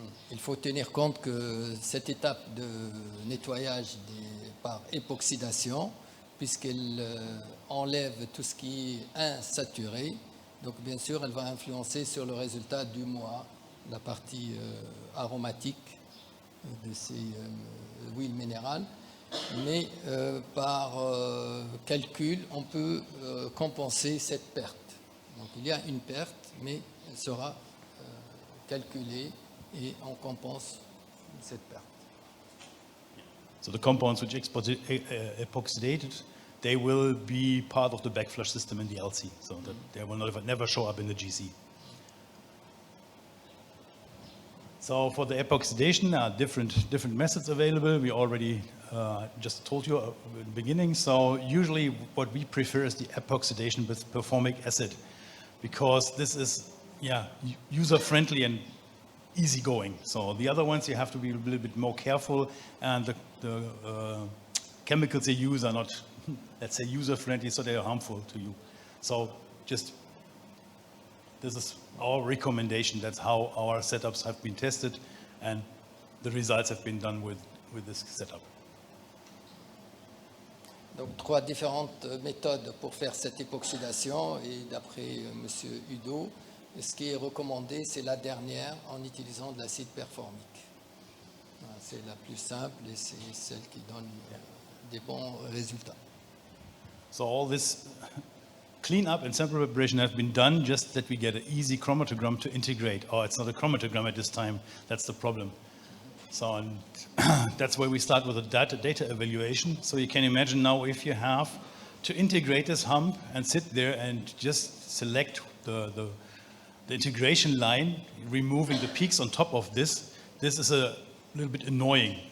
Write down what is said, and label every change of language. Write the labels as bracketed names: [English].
[French] Il faut tenir compte que cette étape de nettoyage par époxydation, puisqu'elle enlève tout ce qui est insaturé, donc bien sûr elle va influencer sur le résultat du MOAH, la partie aromatique de ces huiles minérales. Mais par calcul, on peut compenser cette perte. Donc il y a une perte, mais elle sera calculée et on compense cette perte. [English] So the compounds which epoxidated, they will be part of the backflush system in the LC, so that they will never show up in the GC. So for the epoxidation, there are different methods available. We already just told you at the beginning. So usually what we prefer is the epoxidation with performic acid, because this is user-friendly and easygoing. So the other ones you have to be a little bit more careful, and the chemicals they use are not, let's say, user-friendly, so they are harmful to you. So this is our recommendation. That's how our setups have been tested, and the results have been done with this setup. [French] Donc 3 différentes méthodes pour faire cette époxydation, et d'après M. Udo, ce qui est recommandé, c'est la dernière en utilisant de l'acide performique. C'est la plus simple et c'est celle qui donne des bons résultats. [English] So all this cleanup and sample preparation have been done just that we get an easy chromatogram to integrate. Oh, it's not a chromatogram at this time. That's the problem. So and that's where we start with a data evaluation. So you can imagine now if you have to integrate this hump and sit there and just select the integration line, removing the peaks on top of this is a little bit annoying.